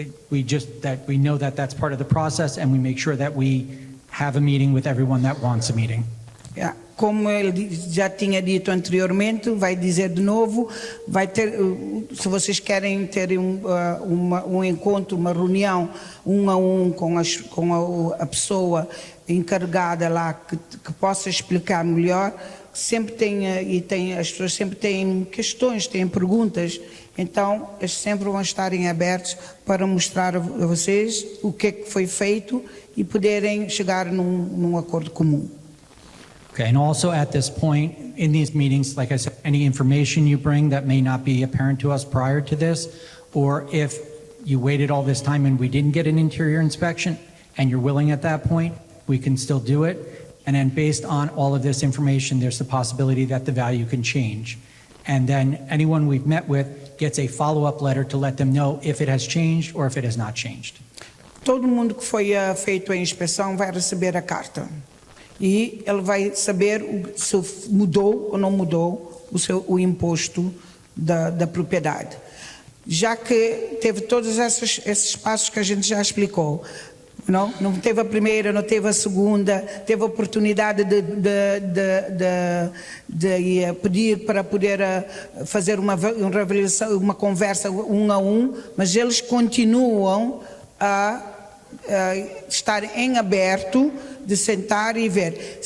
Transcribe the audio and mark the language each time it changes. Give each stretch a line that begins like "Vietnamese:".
English: We know that that's part of the process, and we make sure that we have a meeting with everyone that wants a meeting.
Portuguese: Como ele já tinha dito anteriormente, vai dizer de novo, vai ter, se vocês querem ter um encontro, uma reunião, a com a pessoa encarregada lá que possa explicar melhor. Sempre as pessoas sempre têm questões, têm perguntas, então eles sempre vão estarem abertos para mostrar a vocês o que é que foi feito e poderem chegar num acordo comum.
English: Okay, and also at this point, in these meetings, like I said, any information you bring that may not be apparent to us prior to this, or if you waited all this time and we didn't get an interior inspection, and you're willing at that point, we can still do it. And then based on all of this information, there's the possibility that the value can change. And then anyone we've met with gets a follow-up letter to let them know if it has changed or if it has not changed.
Portuguese: Todo mundo que foi feito a inspeção vai receber a carta. E ele vai saber se mudou ou não mudou o imposto da propriedade. Já que teve todos esses passos que a gente já explicou, não teve a primeira, não teve a segunda, teve a oportunidade de pedir para poder fazer uma conversa um a um, mas eles continuam a estar em aberto de sentar e ver.